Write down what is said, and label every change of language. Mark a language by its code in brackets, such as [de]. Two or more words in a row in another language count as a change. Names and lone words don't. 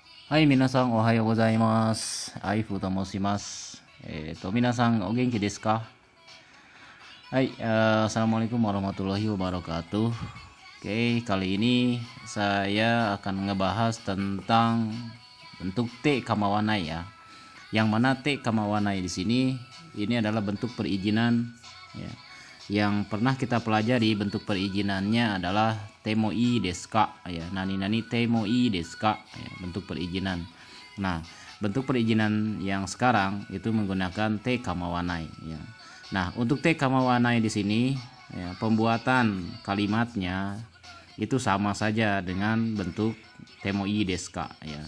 [ja] はい、皆さんおはようございます。アイフと申します。皆さんお元気ですか？Hai, [ar] السلام عليكم ورحمة الله وبركاته. [id] Oke, kali ini saya akan ngebahas tentang bentuk [ja] てかまわない [id] ya. Yang mana [ja] てかまわない [id] di sini ini adalah bentuk perizinan ya. Yang pernah kita pelajari bentuk perizinannya adalah [ja] てもいいですか [id] ya. [ja] なに てもいいですか ya, [id] bentuk perizinan. Nah, bentuk perizinan yang sekarang itu menggunakan [ja] てかまわない [id] ya. Nah, untuk [ja] てかまわない [id] di sini ya, pembuatan kalimatnya itu sama saja dengan bentuk [ja] てもいいですか [id] ya.